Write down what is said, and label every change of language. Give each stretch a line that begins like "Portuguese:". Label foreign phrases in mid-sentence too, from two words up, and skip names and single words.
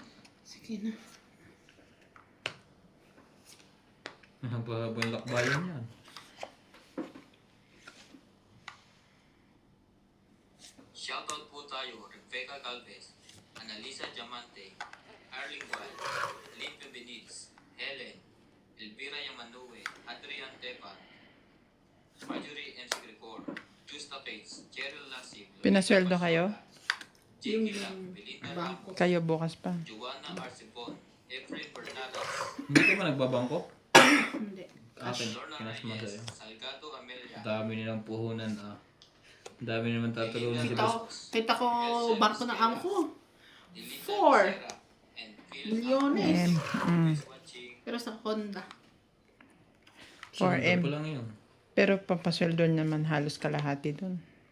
Filipino: Sige na. Napabang lakbayan yan. Shoutout po tayo, Rebecca Galvez, Annalisa Diamante, Arling Wild, Limpio Benitez, Helen, Elvira Yamanue, Adrian Tepan, Marjorie M. Grigor, Justa Pates, Cheryl Lasig, Pinasweldo kayo? Jackie Lang, Belinda bangko. Ramos, Kayo bukas pa. Joanna Arcibon, Efrain Bernadas, Hindi ka ba nagbabangko? Hindi. Akin, Lorna kinasma Reyes, sa'yo. Salgado Amelia, Dami nilang puhunan ah. Dami naman tatulungan si Kita ko, boss. kita ko bangko ng angko. Dilita 4 Lucera, and Phil milyones.
English: Is watching.
Filipino: Pero sa Honda. 4M. Pa lang yun. Pero papasweldo naman halos kalahati dun.